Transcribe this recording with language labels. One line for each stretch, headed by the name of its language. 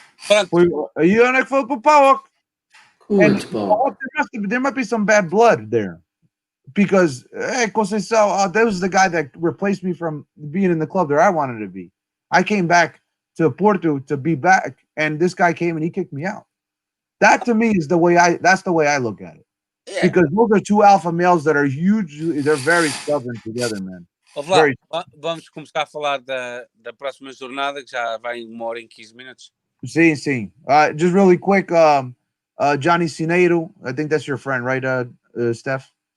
English: You on for PAOK? And there might be some bad blood there, because Conceição, that was the guy that replaced me from being in the club that I wanted to be. I came back to Porto to be back, and this guy came and he kicked me out. That to me is that's the way I look at it. Yeah. Because those are two alpha males that are huge. They're very stubborn together, man.
Portuguese: Vamos começar a falar da próxima jornada, que já vai 1h15 minutos. Sim.
English: Just really quick, Johnny Cineiro, I think that's your friend, right, Steph?